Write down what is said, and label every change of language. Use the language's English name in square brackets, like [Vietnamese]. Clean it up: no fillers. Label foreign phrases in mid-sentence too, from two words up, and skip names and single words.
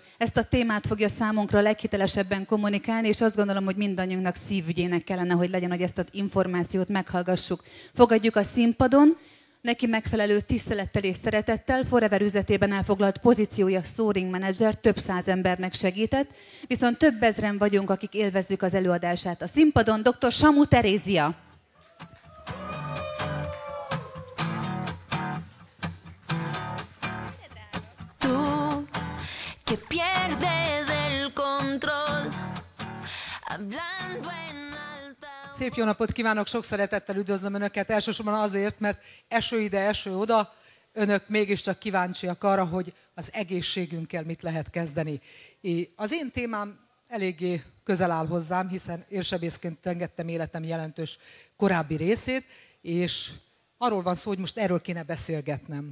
[Hungarian] Ezt a témát fogja számunkra leghitelesebben kommunikálni, és azt gondolom, hogy mindannyiunknak szívügyének kellene, hogy legyen, hogy ezt az információt meghallgassuk. Fogadjuk a színpadon, neki megfelelő tisztelettel és szeretettel, Forever üzletében elfoglalt pozíciója [English] sourcing manager, [Hungarian] több száz embernek segített, viszont több ezren vagyunk, akik élvezzük az előadását. A színpadon dr. Samu Terézia. [Spanish] Tú, que pierdes el control, hablando en alta. [Hungarian] Szép jó napot kívánok, sok szeretettel üdvözlöm Önöket, elsősorban azért, mert eső ide, eső oda, Önök mégiscsak kíváncsiak arra, hogy az egészségünkkel mit lehet kezdeni. Az én témám eléggé közel áll hozzám, hiszen érsebészként engedtem életem jelentős korábbi részét, és arról van szó, hogy most erről kéne beszélgetnem.